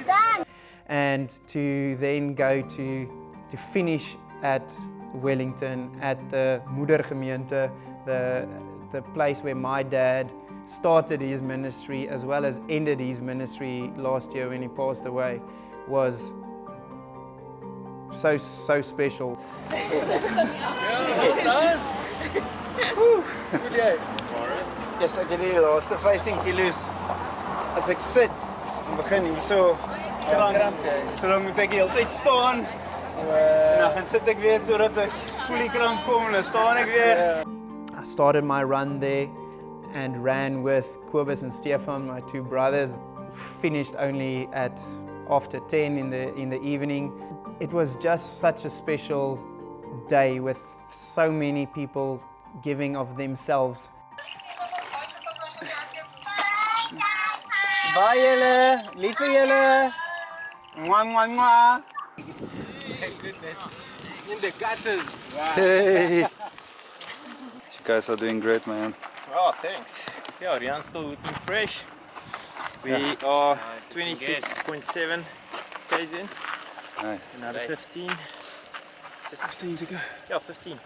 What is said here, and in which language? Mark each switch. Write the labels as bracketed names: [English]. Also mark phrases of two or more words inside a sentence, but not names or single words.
[English] And to then go to finish at Wellington, at the Moedergemeente, the place where my dad started his ministry as well as ended his ministry last year when he passed away, was so special. Yes, [Afrikaans] ek het die laaste 15 kilos as ek sit en begin hier so dan moet ek die hele tyd staan Nou, gaan sit ek weer totdat ek voel die kramp kom en dan staan ek weer. [English] I started my run there and ran with Kobus and Stefan, my two brothers. Finished only at after 10 in the evening. It was just such a special day with so many people giving of themselves. [Afrikaans] Bye julle, lief vir julle. Mwah, mwah, mwah. [English] My goodness, in the gutters. Wow. Hey! You guys are doing great, man. Oh, thanks. Yeah, Rian's still looking fresh. We are 26.7 k's in. Nice. Another 15. Just 15 to go. Yeah, 15.